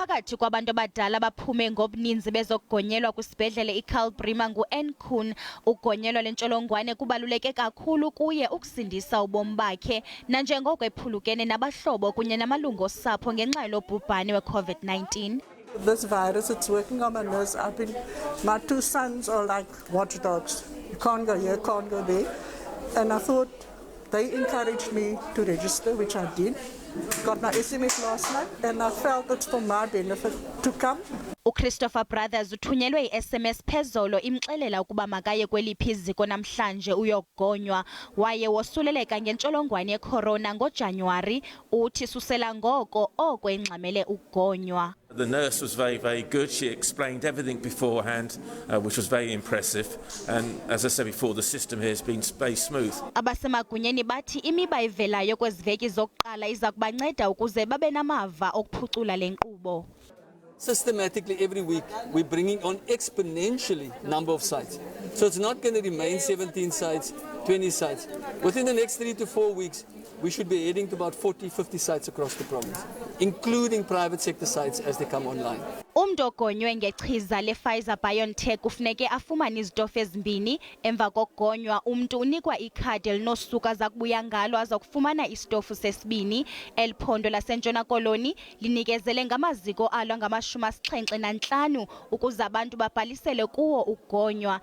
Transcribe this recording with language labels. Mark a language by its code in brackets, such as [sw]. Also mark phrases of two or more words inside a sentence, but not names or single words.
[xh] Phakathi kwabantu abadala baphume ngobuninzi bezokugonyelwa kwisibhedlele iKalbrima nguEnchona, ugonyelwa lentsholongwane kubaluleke kakhulu kuye ukusindisa ubomi bakhe nanjengoko ephulukene nabahlobo kunye namalungu osapho ngenxa yobhubhane weCovid-19. [en] This virus, it's working on my nerves. My two sons are like watchdogs. You can't go here, can't go there. And I thought they encouraged me to register, which I did. Got my SMS last night, and I felt it's for my benefit to come. [xh] uChristopher Brothers uthunyelwe iSMS phezolo imxelela ukuba makaye kweliphi iziko namhlanje uyokugonywa. Waye wosuleleka ngentsholongwane yecorona ngoJanuwari, uthi susela ngoko oko engxamele ukugonywa. [en] The nurse was very, very good. She explained everything beforehand, which was very impressive. And as I said before, the system here has been very smooth. [xh] Abasemagunyeni bathi imiba ivelayo kweziveki zokuqala iza kubanceda ukuze babe namava okuphucula le nkqubo. [en] Systematically, every week, we're bringing on exponentially number of sites. So it's not going to remain 17 sites, 20 sites. Within the next 3 to 4 weeks, we should be heading to about 40, 50 sites across the province, including private sector sites as they come online. [xh] Umntu ogonywe ngechiza le-Pfizer-BioNTech kufuneke afumane izitofu ezimbini. Emva kokugonywa, umntu unikwa ikhadi elinosuku aza kubuya ngalo aza kufumana isitofu sesibini. El phondo laseNtshona Koloni linikezele ngamaziko alo angama-75 ukuze abantu babhalisele kuwo ukugonywa.